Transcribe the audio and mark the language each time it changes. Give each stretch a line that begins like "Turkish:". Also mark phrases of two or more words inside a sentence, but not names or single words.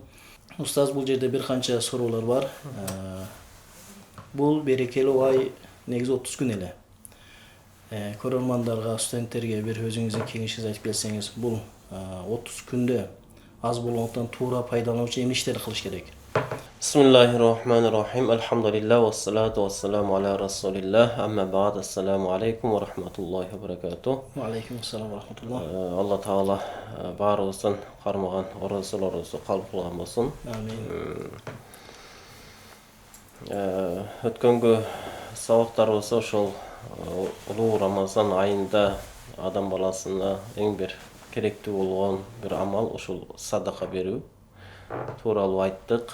Kyrgyz: Устаз, бул жерде бир канча суроолор бар. Бул берекелүү ай негизи 30 күн эле. Көрөрмандарга, студенттерге бир өзүңүздүн кеңешиңизди айтып берсеңиз, бул 30 күндө аз болгондуктан туура пайдалануу үчүн эмне иштерди кылыш керек?
Arabic: بسم الله الرحمن الرحيم. الحمد لله والصلاة والسلام على رسول الله. أما بعد. السلام عليكم ورحمة الله وبركاته. وعليكم السلام ورحمة الله.
Kyrgyz: Allah Taala barыбыздын кармаган орозолорубузду кабыл кылган болсун. Amin. Өткөнгө сабактарыбыз ошол улуу Рамазан айында адам баласына эң бир керектүү болгон бир амал ошол садака берүү тууралуу айттык.